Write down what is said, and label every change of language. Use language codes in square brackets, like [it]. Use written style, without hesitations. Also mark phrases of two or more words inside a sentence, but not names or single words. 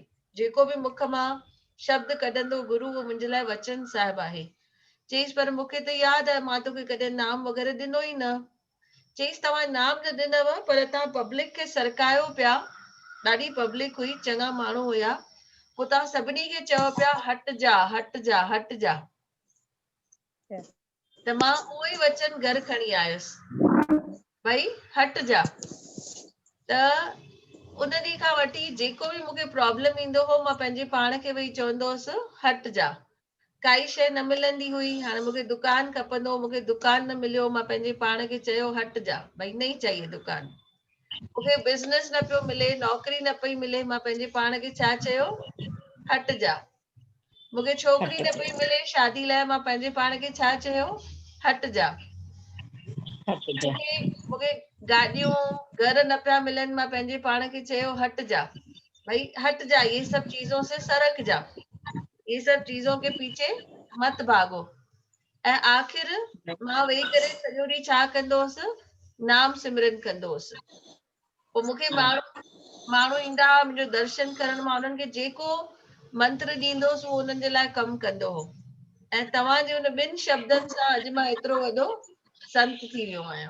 [sd] जेको बि मुख मां शब्द कढंदो गुरु उहो मुंहिंजे लाइ वचन साहिब आहे। चईसि पर मूंखे त यादि आहे मां तोखे कॾहिं नाम वग़ैरह ॾिनो ई न। चईसि तव्हां नाम न ॾिनव पर तव्हां पब्लिक खे सरकायो पिया, ॾाढी पब्लिक हुई, चङा माण्हू हुया, पोइ तव्हां सभिनी खे चओ पिया हट जा हट जा हट जा। त मां उहो ई वचन घर खणी आयसि भई हट जा। त उन ॾींहं खां वठी जेको बि मूंखे प्रॉब्लम ईंदो हो मां पंहिंजे पाण खे वेही चवंदो हुअसि हट जा। काई शइ न मिलंदी हुई, हाणे मूंखे दुकान खपंदो, मूंखे दुकान न मिलियो, मां पंहिंजे पाण खे चयो हट जा भई [hi] नहीं चाहिए दुकान। [sd] मूंखे बिज़नेस न पियो मिले, नौकरी न पई मिले, मां पंहिंजे पाण खे छा चयो हट जा। मूंखे छोकिरी न पई मिले शादी लाइ, मां पंहिंजे पाण खे छा चयो हट जा। मूंखे गाॾियूं घर न पिया मिलनि, मां पंहिंजे पाण खे चयो हट जा भाई हट जा, [hi] ये सब चीजों से सरक जा, ये सब चीजों के पीछे मत भागो। [sd] ऐं आख़िर मां वेही करे सॼो ॾींहुं छा कंदो हुअसि नाम सिमरन कंदो हुअसि। पोइ मूंखे माण्हू ईंदा हुआ मुंहिंजो दर्शन करण, मां उन्हनि खे जेको मंत्र ॾींदोसि उहो उन्हनि जे लाइ कमु कंदो हो। ऐं तव्हांजे हुन 2 शब्दनि सां अॼु मां एतिरो वॾो संत थी वियो आहियां।